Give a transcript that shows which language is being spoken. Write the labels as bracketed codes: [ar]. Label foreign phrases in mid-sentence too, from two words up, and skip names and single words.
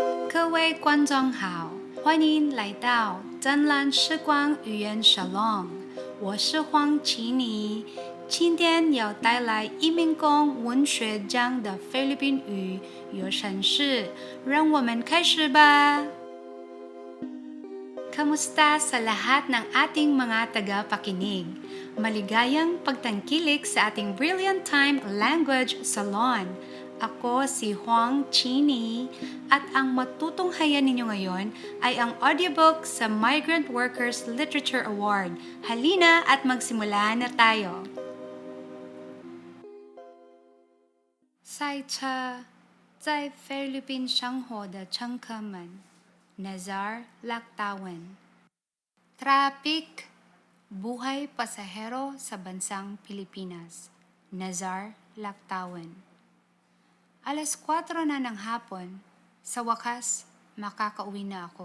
[zh] 各位观众好，欢迎来到真蓝时光语言 Shalom， 我是黄琪妮，今天要带来移民工文学奖的菲律宾语有声诗，让我们开始吧。 [tl] Kamusta sa lahat ng ating mga tagapakinig? Maligayang pagtangkilik sa ating Brilliant Time Language Salon. Ako si Huang Chini at ang matutunghayan ninyo ngayon ay ang audiobook sa Migrant Workers Literature Award. Halina at magsimula na tayo. [zh] 赛车在菲律宾生活的乘客们 Nazar Laktawan. [tl] Traffic, buhay pasahero sa bansang Pilipinas. Nazar Laktawan. Alas 4 na ng hapon, sa wakas, makakauwi na ako.